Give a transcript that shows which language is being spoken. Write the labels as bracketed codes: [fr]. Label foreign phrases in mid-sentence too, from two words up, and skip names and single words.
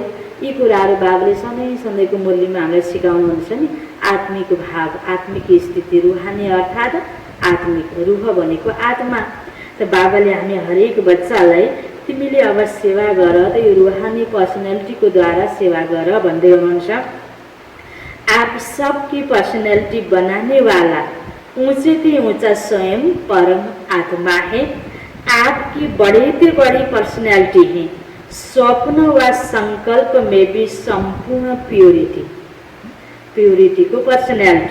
[ne] यी कुराहरू बाबाले सधैँ सधैँको मूल्यमा हामीलाई सिकाउनुहुन्छ नि। आत्मिक भाव, आत्मिक स्थिति, रुहानी अर्थात् आत्मिक, रूह भनेको आत्मा। त बाबाले हामी हरेक बच्चालाई तिमीले अब सेवा गर, त यो रुहानी पर्सनालिटीको द्वारा सेवा गर भन्दै हुनुहुन्छ। [hi] आप सबकी पर्सनालिटी बनाने वाला ऊंचे से ऊंचा स्वयं परम आत्मा है। आपकी बड़ी से बड़ी पर्सनालिटी है। स्वप्न व संकल्प में भी संपूर्ण प्योरिटी, प्योरिटी को पर्सनालिटी।